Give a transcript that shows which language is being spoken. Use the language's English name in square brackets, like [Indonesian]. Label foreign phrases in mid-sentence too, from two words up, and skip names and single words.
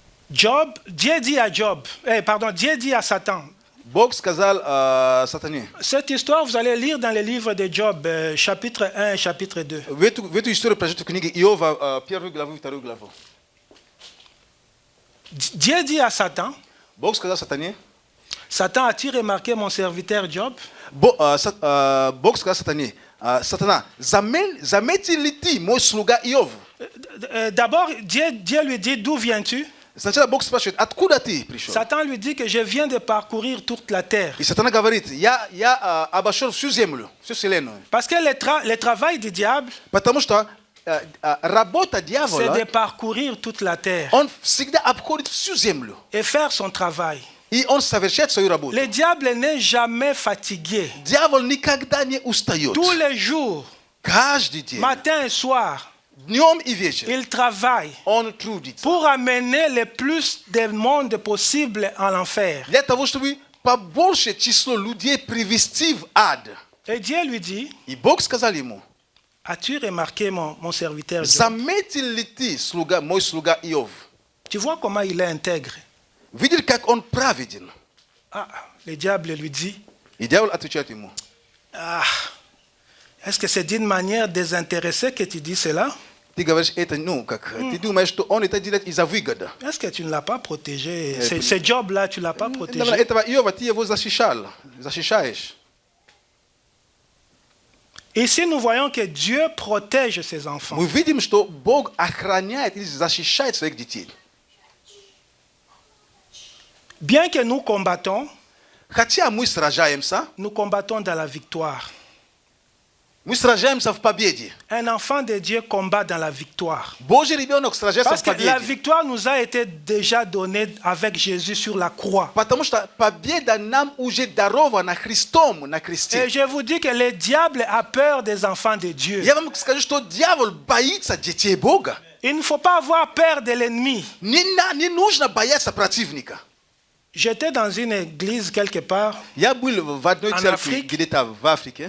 [French] Dieu dit à Satan. [Russian] Bog сказал сатане. [French] Cette histoire, vous allez lire dans le livre de Job, chapitre 1 et chapitre 2. [Russian] В эту историю прочитать в книге Иова, 1 главу и 2 главу. [French] Dieu dit à Satan, [Russian] Бог сказал сатане. [French] Satan, as-tu remarqué mon serviteur Job? [Russian] Бог сказал сатане, Сатана, заметил ли ты мой слуга Иов? [French] D'abord, Dieu lui dit, d'où viens-tu? [Russian] Сначала Бог спрашивает, откуда ты пришел? [French] Satan lui dit que je viens de parcourir toute la terre. [Russian] И Сатана говорит, я обошел всю землю, всю вселенную. [French] Parce que le travail du diable, [Russian] Потому что работа [French] c'est [Russian] дьявола, [French] de parcourir toute la terre [Russian] он всегда обходит всю землю. [French] et faire son travail. [Russian] И он совершает свою работу. [French] Le diable n'est jamais fatigué. [Russian] Дьявол никогда не устает. [French] Tous les jours, [Russian] Каждый день, [French] matin et soir, [Russian] днем и вечером, [French] il travaille [Russian] он трудится. [French] pour amener le plus de monde possible en l'enfer. [Russian] Для того, чтобы побольше число людей привести в ад. [French] Et Dieu lui dit, [Russian] И Бог сказал ему, [French] as-tu remarqué mon serviteur Job? [Russian] заметил ли ты мой слуга Иов? [French] Tu vois comment il est intègre. [Russian] Видели, как он праведен? [French] Ah, le diable lui dit, [Russian] И дьявол отвечает ему, [French] ah, est-ce que c'est d'une manière désintéressée que tu dis cela? [Russian] ты говоришь это, ты думаешь, что он это делает из-за выгоды. [French] Est-ce que tu ne l'as pas protégé? Ce job-là, tu ne l'as pas protégé? [Russian] Этого Иова ты его защищаешь. [French] Ici, nous voyons que Dieu protège ses enfants. [Russian] Мы видим, что Бог охраняет или защищает своих детей. [French] Bien que nous combattons, [Russian] Хотя мы сражаемся, [French] nous combattons dans la victoire. [Russian] мы сражаемся в победе. [French] Un enfant de Dieu combat dans la victoire. [Russian] Божий ребенок сражается [French] Parce [Russian] в [French] que la [Russian] победе. [French] victoire nous a été déjà donnée avec Jésus sur la croix. [Russian] Потому что победа нам уже дарована Христом на [French] Et [Russian] кресте. [French] je vous dis que le diable a peur des enfants de Dieu. [Russian] Я вам скажу, что дьявол боится детей Бога. [French] Il ne faut pas avoir peur de l'ennemi. [Russian] Не нужно бояться противника. [French] J'étais dans une église quelque part. [Russian] Я был в одной [French] En [Russian] церкви [French] Afrique. [Russian] где-то в Африке.